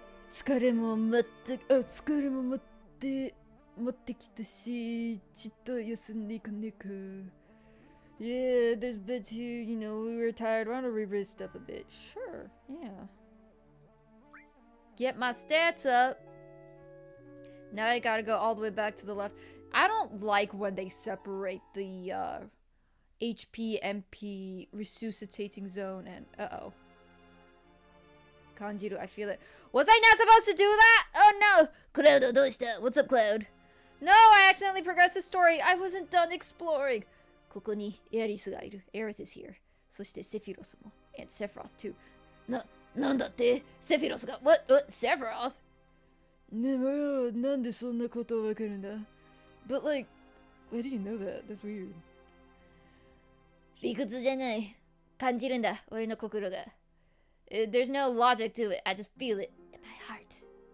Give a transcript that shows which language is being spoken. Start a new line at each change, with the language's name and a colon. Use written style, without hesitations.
Japanese: 疲れも待ってきたし、ちょっと休んでいかねえか。
English: Yeah, there's beds here, you know, we were tired, want to re-rest up a bit. Sure, yeah. Get my stats up. Now I gotta go all the way back to the left. I don't like when they separate the HP, MP, resuscitating zone, and uh-oh. Kanjiru, I feel it. Was I not supposed to do that? Oh no! Cloud, what's up, Cloud? No, I accidentally progressed the story. I wasn't done exploring.
Japanese: ここにエアリスがいる.
English: Aerith is here.
Japanese: そしてセフィロスも.
English: And Sephiroth too.
Japanese: なんだって?
English: Sephiroth が What? Sephiroth?
Japanese: ねえ、なんでそんなことわかるんだ?
English: But like, why do you know that? That's weird.
Japanese: 理屈じゃない。感じるんだ、俺の心が.
English: There's no logic to it. I just feel it in my heart.